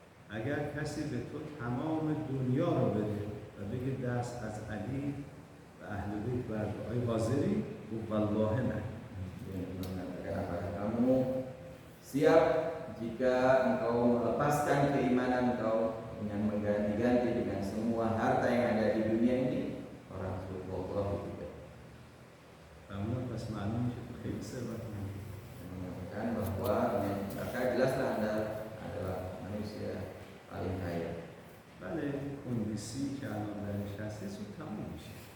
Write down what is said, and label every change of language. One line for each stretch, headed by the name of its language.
Persian: اگر کسی به تو تمام دنیا رو بده و بگه دست از علی و اهل بیت برده، آیا حاضری؟ گفت والله نه.
Indonesian: Dia mengatakan, apakah kamu siap jika engkau melepaskan keimanan engkau dengan mengganti-ganti dengan semua harta yang ada di dunia ini? Orang tersebut Allah tidak.
Persian: فرمود پس معلوم میشه تو خیلی ثروتمندی.
Indonesian: Mengatakan bahwa maka jelaslah Anda adalah manusia paling kaya.
Persian: بله کندیسی که الان درش هستی زود تموم میشه.